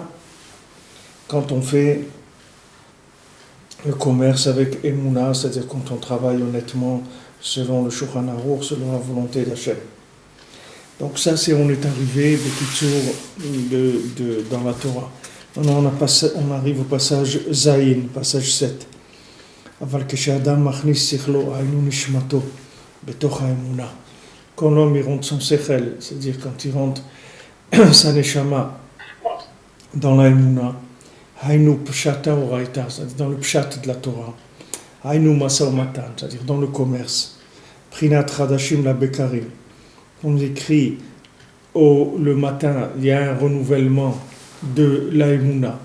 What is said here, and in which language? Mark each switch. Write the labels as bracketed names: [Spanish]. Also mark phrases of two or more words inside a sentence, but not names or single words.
[French] Quand on fait le commerce avec émouna, c'est-à-dire quand on travaille honnêtement selon le Shulchan Aruch, selon la volonté d'Hachem. Donc ça, on est arrivé dans la Torah. Maintenant, on arrive au passage Zayin, passage 7. [Hebrew] אבל כשאדם מכניס שכלו היינו נשמתו בתוך האמונה. [French] Quand l'homme il rentre son sechel, c'est-à-dire quand il rentre sa neshama dans la emuna, [Hebrew] היינו פשטא דאורייתא, [French] c'est-à-dire dans le pshat de la Torah, [Hebrew] היינו משא מתן, [French] c'est-à-dire dans le commerce, [Hebrew] פרינת חדשים לבקרים. [French] On écrit le matin, il y a un renouvellement de la émouna.